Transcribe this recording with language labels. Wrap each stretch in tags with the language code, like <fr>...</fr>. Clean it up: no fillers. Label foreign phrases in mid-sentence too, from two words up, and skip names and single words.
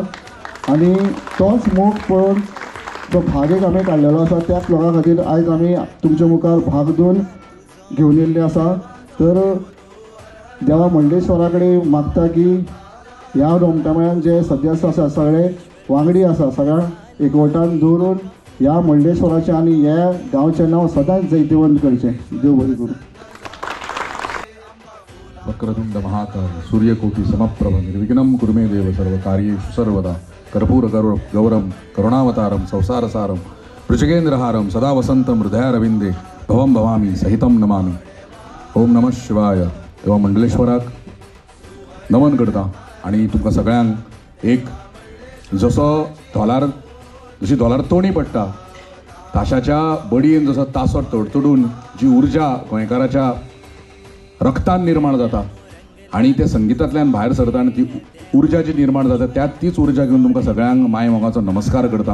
<kok>आनी तोच मोग पळोवन जो भाग एक आमी काडलेलो आसा त्याच लोकां खातीर आयज आमी तुमच्या मुखार भाग 2 घेवन येयल्ले आसा. तर देवा मंडळेश्वरा कडेन मागता की ह्या रोमटामेळान जे सदस्य आसा सगळे वांगडी आसा, सगळ्यांक एकवटान दवरून ह्या मंडळेश्वराचें आनी ह्या गांवचें नांव सदांच जैतिवंत करचें. देव बरें करूं.</kok> <sa>वक्रतुंड महाकाय सूर्यकोटि समप्रभ निर्विघ्नं कुरु मे देव सर्वकार्येषु सर्वदा कर्पूर गौरम करुणावतारम संसारसारम वृषगेन्द्रहारम सदा वसंतम हृदयारविंदे भवं भवामी सहितं नमामि. ओम नमः शिवाय.</sa> <kok>तेव्हा मंडलेश्वराक नमन करता आनी तुमकां सगळ्यांक एक जशी धोलार तोणी पडटा ताशाच्या बडयेन जसो तासो तडतडून जी उर्जा गोंयकाराच्या रक्तान निर्माण जाता आनी ते संगितांतल्यान भायर सरता आनी ती उर्जा जी निर्माण जाता तीच उर्जा घेवन तुमकां सगळ्यांक माय मोगाचो नमस्कार करता.</kok>